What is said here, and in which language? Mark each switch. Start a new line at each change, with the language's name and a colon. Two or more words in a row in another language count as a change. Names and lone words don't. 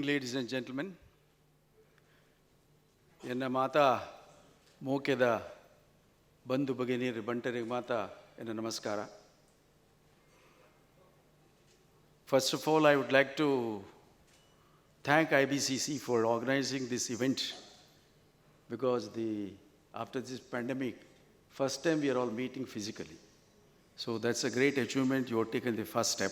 English: ladies and gentlemen.
Tulu: ಎನ್ನ ಮಾತಾ ಮೋಕೆದ ಬಂಧು ಭಗಿನಿಯರು ಬಂಟರಿಗೆ ಮಾತಾ ಎನ್ನ ನಮಸ್ಕಾರ.
English: First of all, I would like to thank IBCC for organizing this event, because after this pandemic, first time we are all meeting physically. So that's a great achievement. You have taken the first step.